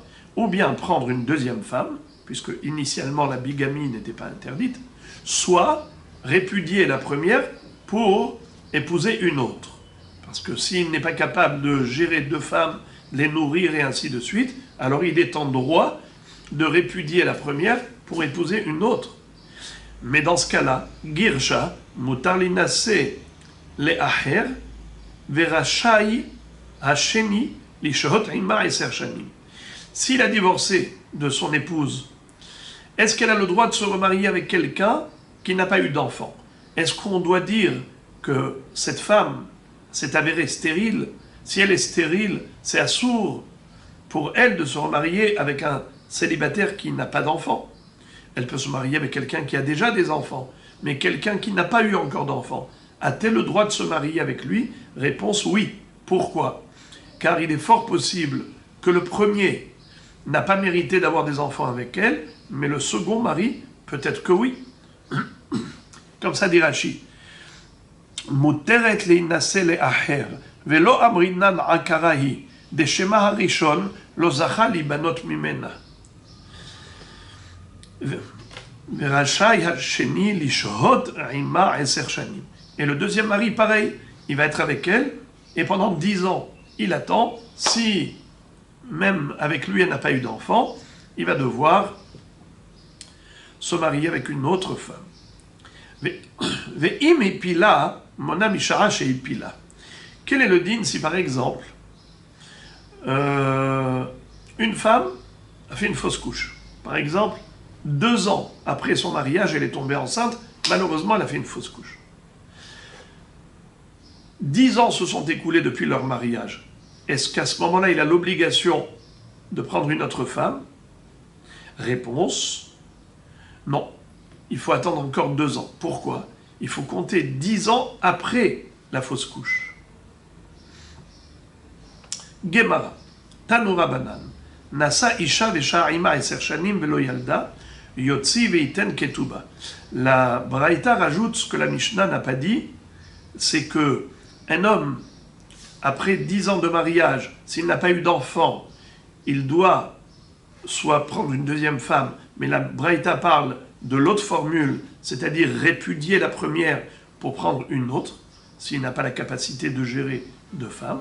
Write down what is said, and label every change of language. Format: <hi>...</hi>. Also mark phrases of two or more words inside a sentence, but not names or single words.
<fr>Ou bien prendre une deuxième femme, puisque initialement la bigamie n'était pas interdite, soit répudier la première pour épouser une autre. Parce que s'il n'est pas capable de gérer 2 femmes, les nourrir et ainsi de suite, alors il est en droit de répudier la première pour épouser une autre. Mais dans ce cas-là,</fr> <he>גירשה, מותר להינשא לאחר, ורשאי השני לשהות עמה עשר שנים.</he> <fr>S'il a divorcé de son épouse, est-ce qu'elle a le droit de se remarier avec quelqu'un qui n'a pas eu d'enfant? Est-ce qu'on doit dire que cette femme s'est avérée stérile? Si elle est stérile, c'est assourd pour elle de se remarier avec un célibataire qui n'a pas d'enfant. Elle peut se marier avec quelqu'un qui a déjà des enfants, mais quelqu'un qui n'a pas eu encore d'enfants. A-t-elle le droit de se marier avec lui? Réponse oui. Pourquoi? Car il est fort possible que le premier n'a pas mérité d'avoir des enfants avec elle, mais le second mari, peut-être que oui. Comme ça dit</fr> <he>Rashi. מותרת להינשא לאחר, ולא אמרינן עקרה היא, דשמא הראשון לא זכה להיבנות ממנה. ורשאי השני לשהות עמה 10 שנים.</he> <fr>Et le deuxième mari, pareil, il va être avec elle, et pendant 10 ans, il attend. Si, même avec lui, elle n'a pas eu d'enfant, il va devoir se marier avec une autre femme.</fr> <he>ואם הפילה, מונה משעה שהפילה.</he> <fr>Quel est le din si, par exemple, une femme a fait une fausse couche? Par exemple, 2 ans après son mariage, elle est tombée enceinte, malheureusement, elle a fait une fausse couche. 10 ans se sont écoulés depuis leur mariage. Est-ce qu'à ce moment-là, il a l'obligation de prendre une autre femme? Réponse, non. Il faut attendre encore 2 ans. Pourquoi? Il faut compter 10 ans après la fausse couche.</fr> <he>גמרא, תנו רבנן, נשא אשה ושהה עמה עשר שנים ולא ילדה, יוציא ויתן כתובה.</he> <fr>La Braïta rajoute ce que la Mishnah n'a pas dit, c'est que un homme, après 10 ans de mariage, s'il n'a pas eu d'enfant, il doit soit prendre une deuxième femme, mais la Braïta parle de l'autre formule, c'est-à-dire répudier la première pour prendre une autre, s'il n'a pas la capacité de gérer 2 femmes.</fr>